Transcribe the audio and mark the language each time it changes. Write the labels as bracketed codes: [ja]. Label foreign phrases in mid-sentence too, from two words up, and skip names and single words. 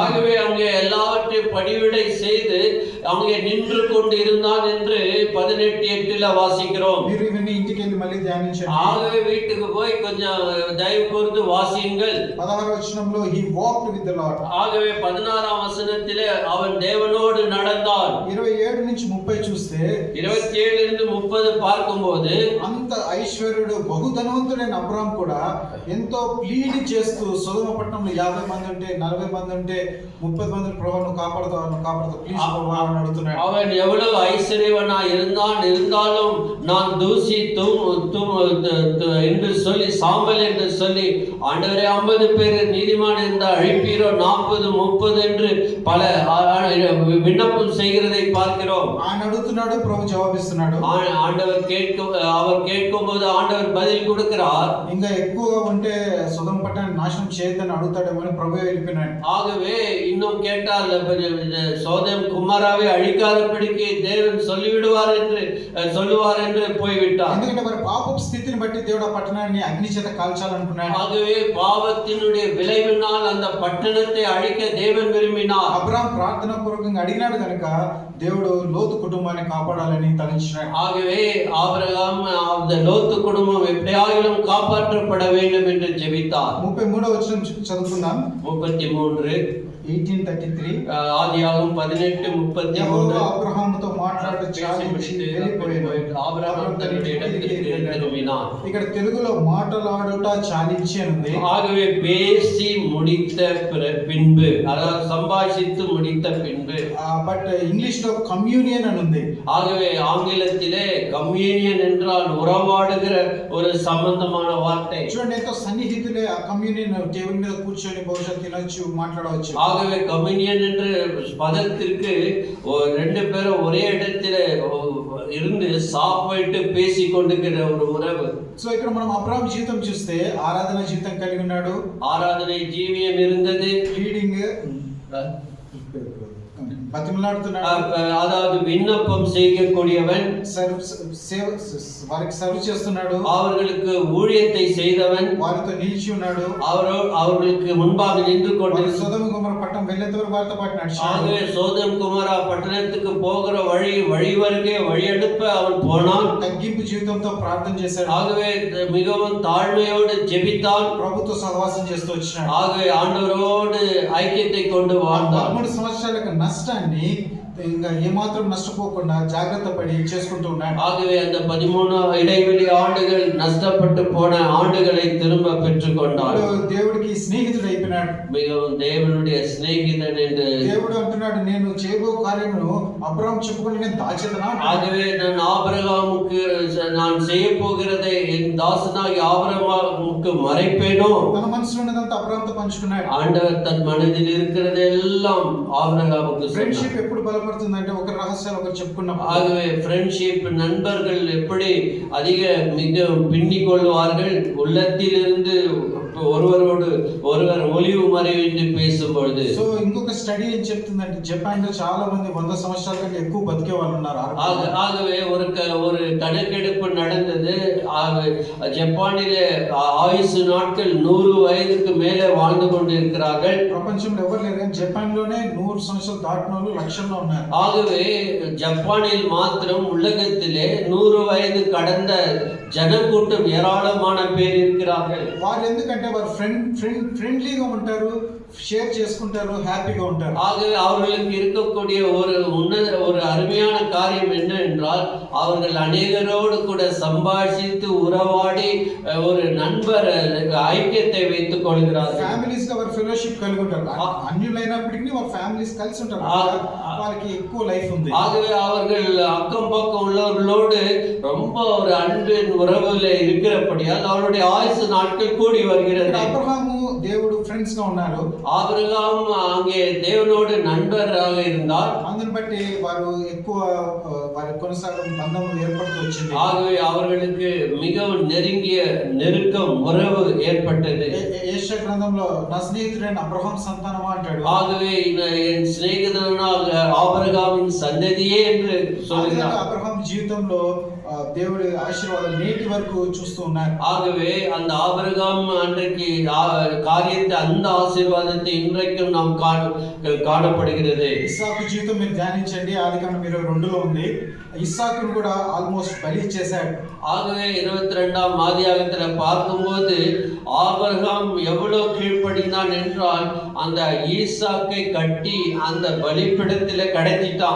[ta] ஆகவே அங்கே எல்லாவற்றையும் பணிவிடை செய்து அங்கே நின்று கொண்டு இருந்தான் என்று 18:8 வாசிக்கிறோம். [te] మీరు ఇవన్నీ ఇంటికి వెళ్ళి మళ్ళీ ధ్యానించండి. [ta] ஆகவே வீட்டுக்கு போய் கொஞ்சம் தயவு கூர்ந்து வாசியுங்கள். [en] 16వ వచనంలో he walked with the Lord. [ta] ஆகவே 16ஆம் வசனத்திலே அவன் தேவனோடு நடந்தான். [te] 27 నుంచి 30 చూస్తే [ta] 27 இருந்து 30 பார்க்கும்போது [te] అంత ఐశ్వర్యుడు బహుధనవంతుడైన అబ్రాహాం కూడా ఎంతో ప్లీడ్ చేస్తూ సొదొమ పట్టణంలో 50 మంది ఉంటే 40 మంది ఉంటే 30 మంది ప్రభువును కాపాడుతావు ప్లీజ్ ప్రభువా అని అడుగుతున్నాడు. [ta] அவன் எவ்வளவு ஐஸ்வர்யவனா இருந்தாலும் நான் தூசி என்று சொல்லி சாம்பல் என்று சொல்லி ஆண்டவரே 50 பேர் நீதிமான் இருந்தால் அழிப்பீரோ 40 30 என்று பல விண்ணப்பம் செய்கிறதை பார்க்கிறோம். [te] ఆయన అడుగుతున్నాడు, ప్రభు జవాబిస్తున్నాడు. [ta] அவர் கேட்கும்போது ஆண்டவர் பதில் கொடுக்கிறார். [te] ఇంకా ఎక్కువగా ఉంటే సొదొమ పట్టణాన్ని నాశనం చేయొద్దని అడుగుతాడేమో అని ప్రభు వెళ్ళిపోయినాడు. [ta] ஆகவே இன்னும் கேட்டால் சோதம் குமாராவை அழிக்காதபடிக்கு தேவன் சொல்லுவார் என்று போய்விட்டார். [te] ఎందుకంటే మరి పాపపు స్థితిని బట్టి దేవుడు ఆ పట్టణాన్ని అగ్ని చేత కాల్చాలనుకున్నాడు. [ta] ஆகவே பாவத்தினுடைய விளைவினால் அந்த பட்டணத்தை அழிக்க தேவன் விரும்பினார். [te] అబ్రాహాం ప్రార్థన పూర్వకంగా అడిగినాడు కనుక దేవుడు లోతు కుటుంబాన్ని కాపాడాలని తలంచినాడు. [ta] ஆகவே ஆபிரகாம் அந்த லோத்து குடும்பம் எப்படியாகிலும் காப்பாற்றப்பட வேண்டும் என்று ஜெபித்தார். [te] 33వ వచనం చదువుకుందాం. 33 18:33 ఆదియాగమం 18:33 అబ్రహాముతో మాట్లాడుతూ చాలించి వెళ్ళిపోయాడు. [ta] ஆபிரகாம் தன்னுடைய இடத்திற்கு திரும்பினான். [te] ఇక్కడ తెలుగులో మాటలాడుట చాలించి ఉంది. [ta] ஆகவே பேசி முடித்த பின்பு, அதாவது சம்பாஷித்து முடித்த பின்பு. [te] బట్ ఇంగ్లీష్ లో కమ్యూనియన్ అని ఉంది. [ta] ஆகவே ஆங்கிலத்திலே கம்யூனியன் என்றால் உறவாடுகிற ஒரு சம்பந்தமான வார்த்தை. [te] చూడండి, ఎంతో సన్నిహితులే ఆ కమ్యూనియన్ టేబుల్ మీద కూర్చొని బహుశా తినొచ్చు, మాట్లాడవచ్చు. [ta] ஆகவே கம்யூனியன் என்ற பதத்திற்கு 2 பேரும் ஒரே இடத்திலே இருந்து சாப்பிட்டு பேசிக் கொண்டிருக்கிற ஒரு உறவு. [te] సో ఇక్కడ మనం అబ్రహాం జీవితం చూస్తే ఆరాధన జీవితం కలిగి ఉన్నాడు. [ta] ஆராதனை ஜீவியம் இருந்தது. [te] లీడింగ్ బతిమలాడుతున్నాడు. [ta] அதாவது விண்ணப்பம் செய்யக்கூடியவன், [te] వారికి సర్వ్ చేస్తున్నాడు, [ta] அவர்களுக்கு ஊழியத்தை செய்தவன், [te] వారితో నిలిచి ఉన్నాడు. [ta] அவர்களுக்கு முன்பாக நின்று கொண்டு [te] సొదొమ గొమొర్రా పట్టణం వెళ్ళేంత వరకు వారితో పాటు నడిచాడు. [ta] ஆகவே சோதம் குமாரா பட்டணத்துக்கு போகிற வழி வருகே வழி அனுப்ப அவன் போனான். [te] తగ్గింపు జీవితంతో ప్రార్థన చేశాడు. [ta] ஆகவே மிகவும் தாழ்மையோடு ஜெபித்தான். [te] ప్రభుతో సహవాసం చేస్తూ వచ్చినాడు. [ta] ஆகவே ஆண்டவரோடு ஐக்கியத்தை கொண்டு வாழ்ந்தான். [te] 13 సంవత్సరాల యొక్క నష్టాన్ని ఇంకా ఏమాత్రం నష్టపోకుండా జాగ్రత్త పడి చేసుకుంటూ ఉన్నాడు. [ta] ஆகவே அந்த 13 இடைவெளி ஆண்டுகள் நஷ்டப்பட்டு போன ஆண்டுகளை திரும்ப பெற்றுக்கொண்டான். [te] దేవుడికి స్నేహితుడు అయిపోయినాడు. [ta] மிகவும் தேவனுடைய சிநேகிதன் என்று [te] దేవుడు అంటున్నాడు, నేను చేయబో కార్యమును అబ్రహాము చెప్పుకొని నేను దాచేదనా. [ta] ஆகவே நான் ஆபிரகாமுக்கு நான் செய்ய போகிறதை என் தாசனாகி ஆபிரகாமுக்கு மறைப்பேனோ. [te] తన మనసులో ఉన్నదంతా అబ్రహాముతో పంచుకున్నాడు. [ta] ஆண்டவர் தன் மனதில் இருக்கிறதெல்லாம் ஆபிரகாமுக்கு [te] ఫ్రెండ్షిప్ [ta] சொன்னார். [te] ఎప్పుడు బలపడుతుందంటే ఒక రహస్యాలు ఒకరు చెప్పుకున్నప్పుడు. [ta] ஆகவே ஃப்ரெண்ட்ஷிப் நண்பர்கள் எப்படி அதிக மிக பின்னிக் கொள்வார்கள், உள்ளத்திலிருந்து ஒருவரோடு ஒருவர் ஒளிவு மறைவின்றி பேசும்பொழுது. [te] సో ఇంకొక స్టడీ ఏం చెప్తుందంటే జపాన్ లో చాలా మంది 100 సంవత్సరాల కంటే ఎక్కువ బతికే వాళ్ళు ఉన్నారు. [ta] ஆகவே ஒரு கணக்கெடுப்பு நடந்தது. ஜப்பானிலே ஆயுசு நாட்கள் 100 வயதுக்கு மேலே வாழ்ந்து கொண்டிருக்கிறார்கள். [te] ప్రపంచంలో ఎవరు లేరు కానీ జపాన్ లోనే 100 సంవత్సరాలు దాటిన వాళ్ళు లక్షల్లో ఉన్నారు. [ta] ஆகவே ஜப்பானில் மாத்திரம் உலகத்திலே 100 வயது கடந்த ஜனக்கூட்டம் ஏராளமான பேர் இருக்கிறார்கள். [te] వాళ్ళు ఎందుకంటే వారు ఫ్రెండ్లీగా ఉంటారు, షేర్ చేసుకుంటారు, హ్యాపీగా ఉంటారు. [ta] ஆகவே அவர்களுக்கு இருக்கக்கூடிய ஒரு அருமையான காரியம் என்ன என்றால், அவர்கள் அநேகரோடு கூட சம்பாஷித்து உறவாடி ஒரு நண்பர் ஐக்கியத்தை வைத்துக் கொள்கிறார்கள். [te] ఫ్యామిలీస్ గా వారు ఫెలోషిప్ కలిగి ఉంటారు. అన్యులైనప్పటికీ వారు ఫ్యామిలీస్ కలిసి ఉంటారు. వాళ్ళకి ఎక్కువ లైఫ్ ఉంది. [ta] ஆகவே அவர்கள் அக்கம் பக்கம் உள்ளவர்களோடு ரொம்ப ஒரு அன்பின் உறவுல இருக்கிறபடியால் அவருடைய ஆயுசு நாட்கள் கூடி வருகிறது. [te] అబ్రహాము దేవుడు ఫ్రెండ్స్ గా ఉన్నారు. [ta] ஆபிரகாம் அங்கே தேவனோடு நண்பராக இருந்தார். [te] అందుని బట్టి వారు ఎక్కువ వారి కొనసాగం బంధం ఏర్పడుతూ వచ్చింది. [ta] ஆகவே அவர்களுக்கு மிகவும் நெருங்கிய நெருக்கம் உறவு ஏற்பட்டது. [te] యెషయా గ్రంథంలో నా స్నేహితుడైన అబ్రహాం సంతానమా అంటాడు. [ta] ஆகவே என் சிநேகிதனாக ஆபிரகாமின் சந்ததியே என்று சொல்கிறார். [te] అబ్రహాం జీవితంలో దేవుడి ఆశీర్వాదాలు నేటి వరకు చూస్తూ ఉన్నారు. [ta] ஆகவே அந்த ஆபிரகாம் அன்றைக்கு காரியத்தை அந்த ஆசீர்வாதத்தை இன்றைக்கும் நாம் காணப்படுகிறது. [te] ఇస్సాకు జీవితం మీరు ధ్యానించండి. ఆదికాండం 22లో ఉంది. ఇస్సాకును కూడా ఆల్మోస్ట్ బలి చేశాడు. [ta] ஆகவே 22ஆம் ஆதியாகத்துல பார்க்கும்போது ஆபிரகாம் எவ்வளவு கீழ்ப்படிந்தான் என்றால் அந்த ஈசாக்கை கட்டி அந்த பலிபீடத்திலே கடத்திட்டான்.